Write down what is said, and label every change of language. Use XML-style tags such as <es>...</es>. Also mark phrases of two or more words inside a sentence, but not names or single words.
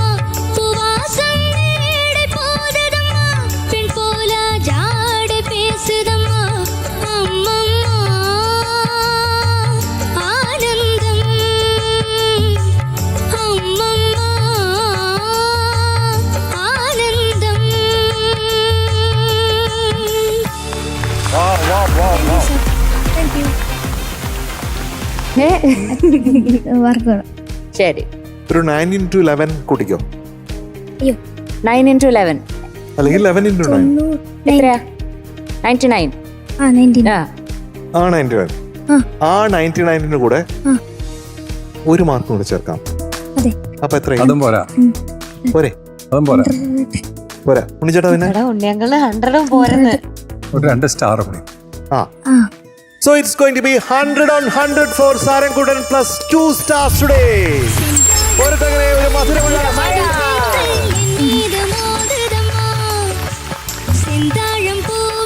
<ta>பூவாசம் மேடை போதுதம்மா, பெண் போல ஜாடை பேசுதம்மா. அம்மம்மா ஆனந்தம், அம்மம்மா ஆனந்தம்.</ta> <ml>ശരി. ഒരു 9 into 11 കൂട്ടിക്കോ, 9 into 11 അല്ലെങ്കിൽ 11 into 9. എത്രയാ? 99. ആ ആ 99. ആ 99ന് കൂടെ ഒരു മാർക്കും കൂടെ ചേർക്കാം. അപ്പൊ എത്ര? അതും പോരാ, പോരെ? അതും പോരാ, പോരാ. ഉണ്ണിച്ചേട്ടാ പിന്നെ ഉണ്ണിയങ്കള് 100 പോരെന്ന്. ഒരു 2 സ്റ്റാർ കൂടി. ആ.</ml> <en>So it's going to be 100 on 100 for Sarankudan plus 2 stars today.</en> <ml>ഒരു മധുരമുള്ള</ml> <ta>എൻ மீது மோதுதம்மா. செந்தாழம் பூ</ta>